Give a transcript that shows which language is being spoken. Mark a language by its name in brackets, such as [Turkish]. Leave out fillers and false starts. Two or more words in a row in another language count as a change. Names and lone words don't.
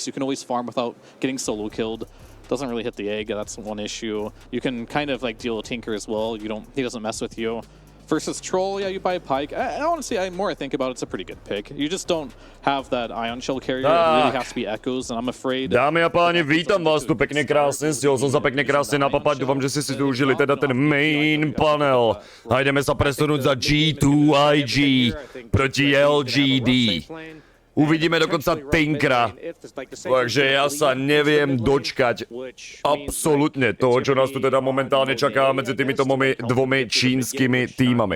[English] You can always farm without getting solo killed. Doesn't really hit the egg. That's one issue. You can kind of like deal with Tinker as well. He doesn't mess with you. Versus Troll, yeah, you buy Pike. I honestly, the more I think about it, it's a pretty good pick. You just don't have that Ion Shell carrier. It really has to be Echoes, and I'm afraid... [Slovak] Dámy a páni, vítam vás tu pekne krásne, stiel som sa pekne krásne napapať, dúfam, že ste si tu užili teda ten [English] main panel. [Slovak] A ideme sa presunúť za G2IG proti LGD. Uvidíme dokonca Tinkra, takže ja sa neviem dočkať absolútne toho, čo nás tu teda momentálne čaká medzi týmito dvomi čínskymi týmami.